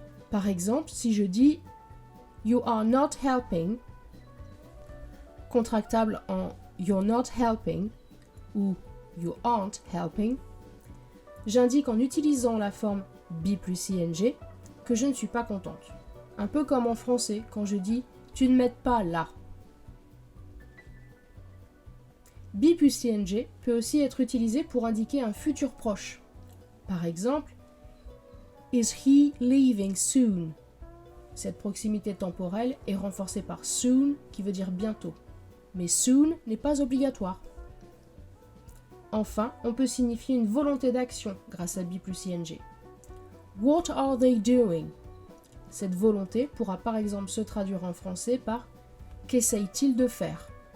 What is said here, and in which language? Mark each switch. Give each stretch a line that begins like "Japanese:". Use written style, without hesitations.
French: Par exemple, si je dis
English: You are not helping,
French: contractable en
English: You're not helping
French: ou
English: You aren't helping,
French: j'indique en utilisant la forme be plus ing que je ne suis pas contente. Un peu comme en français quand je dis tu ne m'aides pas là. Be plus ing peut aussi être utilisé pour indiquer un futur proche. Par exemple,
English: Is he leaving soon?
French: Cette proximité temporelle est renforcée par
English: soon
French: qui veut dire bientôt. Mais
English: soon
French: n'est pas obligatoire. Enfin, on peut signifier une volonté d'action grâce à be plus ing.
English: What are they doing?
French: Cette volonté pourra par exemple se traduire en français par qu'essayent-ils de faire?